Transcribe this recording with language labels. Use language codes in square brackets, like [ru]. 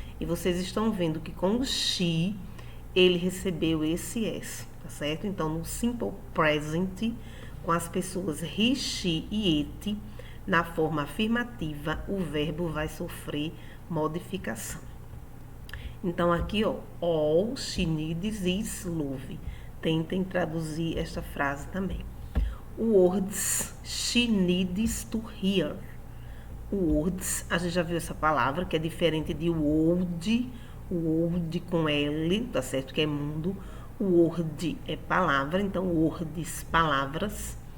[pt] E vocês estão vendo que com o she, ele recebeu esse S, tá certo? Então, no Simple Present, com as pessoas he, she e it, na forma afirmativa, o verbo vai sofrer modificação. Então, aqui, [en] all she needs is love. [pt] Tentem traduzir esta frase também. [en] Words she needs to hear. [pt] Words, a gente já viu essa palavra, que é diferente de word. Word com L, tá certo? Que é mundo. Word é palavra, então words, palavras.